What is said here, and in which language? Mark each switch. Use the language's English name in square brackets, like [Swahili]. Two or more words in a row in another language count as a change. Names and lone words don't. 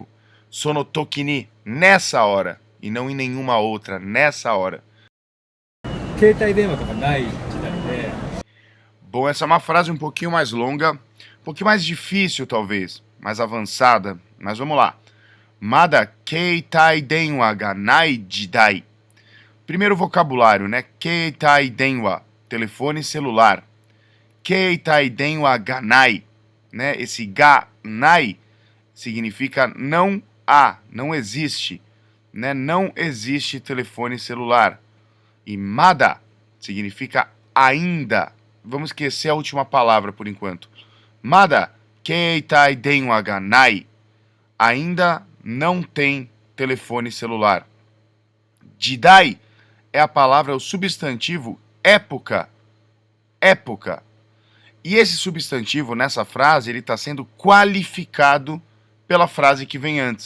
[Japanese] その時に, [Portuguese] nessa hora, e não em nenhuma outra, nessa hora. Bom, essa é uma frase um pouquinho mais longa, um pouquinho mais difícil talvez, mais avançada, mas vamos lá. [Japanese] まだ携帯電話がない時代. [Portuguese] Primeiro vocabulário, né? [Japanese] 携帯電話, [Portuguese] telefone celular. [Japanese] 携帯電話がない, [Portuguese] né? Esse [Japanese] がない [Portuguese] significa não há, não existe, né? Não existe telefone celular. E mada significa ainda. Vamos esquecer a última palavra por enquanto. [Japanese] まだ携帯電話がない. [Portuguese] Ainda não tem telefone celular. Jidai é a palavra, é o substantivo época. Época. E esse substantivo nessa frase, ele está sendo qualificado pela frase que vem antes.